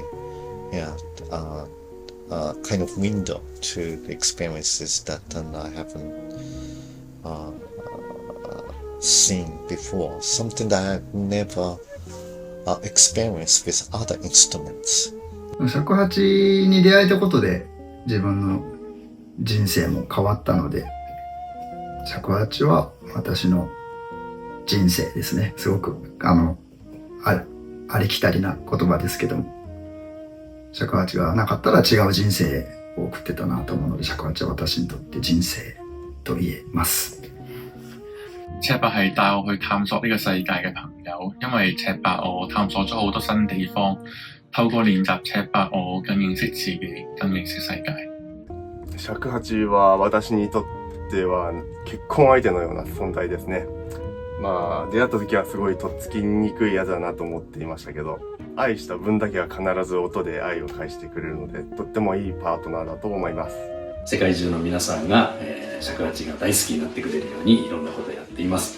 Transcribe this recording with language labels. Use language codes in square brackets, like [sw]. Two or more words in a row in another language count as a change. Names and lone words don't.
[en] Yeah, kind of window to the experiences that I haven't seen before. Something that I've never experienced with other instruments. [ja] 尺八に出会えたことで自分の人生も変わったので、尺八は私の人生ですね。すごくありきたりな言葉ですけども、尺八がなかったら違う人生を送ってたなと思うので、尺八は私にとって人生と言えます。 [yue] 尺八係帶我去探索呢個世界嘅朋友，因為尺八我探索咗好多新地方，透過練習尺八我更認識自己，更認識世界。 [ja] 尺八は私にとっては結婚相手のような存在ですね。まあ出会った時はすごいとっつきにくいやつだなと思っていましたけど、愛した分だけは必ず音で愛を返してくれるので、とってもいいパートナーだと思います。世界中の皆さんが、尺八が大好きになってくれるようにいろんなことをやっています。